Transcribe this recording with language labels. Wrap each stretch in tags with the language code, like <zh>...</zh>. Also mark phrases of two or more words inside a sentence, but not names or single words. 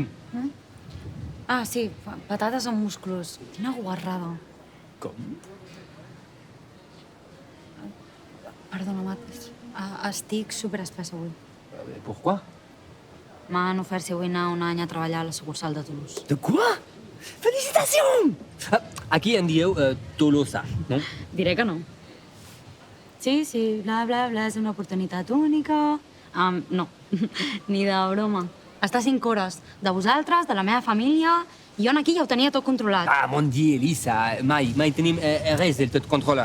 <ca>Ah, sí, patates amb musclos. Quina guarrada. Com? Perdona, Mathis. Estic superespessa avui.</ca> <fr>Pourquoi?</fr> <ca>M'han ofert si vull anar un any a treballar a la sucursal de Toulouse.</ca> <fr>De quoi? Félicitations!</fr> <ca>Aquí en dieu Tolosa, no? Diré que no. Sí, bla, bla, bla, és una oportunitat única. No, ni de broma. Està a 5 hores de vosaltres, de la meva família, i jo aquí ja ho tenia tot controlat. Ah,</ca> <fr>mon Dieu,</fr> <ca>Elisa, mai tenim res del tot controlat.</ca>